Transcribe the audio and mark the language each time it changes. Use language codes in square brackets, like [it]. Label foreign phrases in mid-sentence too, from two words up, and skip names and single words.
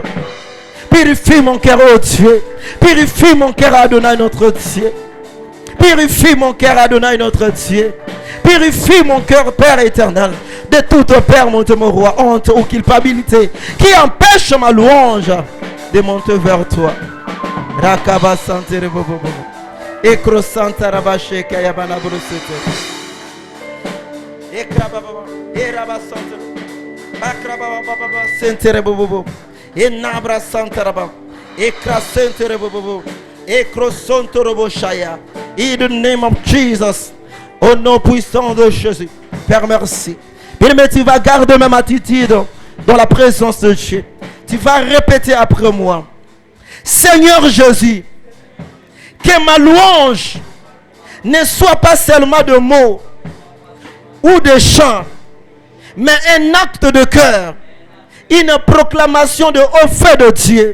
[fr] Purifie mon cœur, oh Dieu. Purifie mon cœur, Adonai, notre Dieu. Purifie mon cœur, Adonai, notre Dieu. Purifie mon cœur, Père éternel, de toute peur, mon Dieu, mon roi, honte ou culpabilité qui empêche ma louange de monter vers toi. Rakaba santere bobo. Ekro santara bache kayabana brosete. Ekraba baba. Eraba santere. Akraba baba sentere bobo. Enabra santara baba. Ekra sentere bobo. Ekro sontoro boshaya. [en] In the name of Jesus. [fr] Au nom puissant de Jésus. Père, merci. Bien-aimé, tu vas garder même attitude dans la présence de Dieu. Tu vas répéter après moi. Seigneur Jésus, que ma louange ne soit pas seulement de mots ou de chants, mais un acte de cœur, une proclamation de haut feu de Dieu.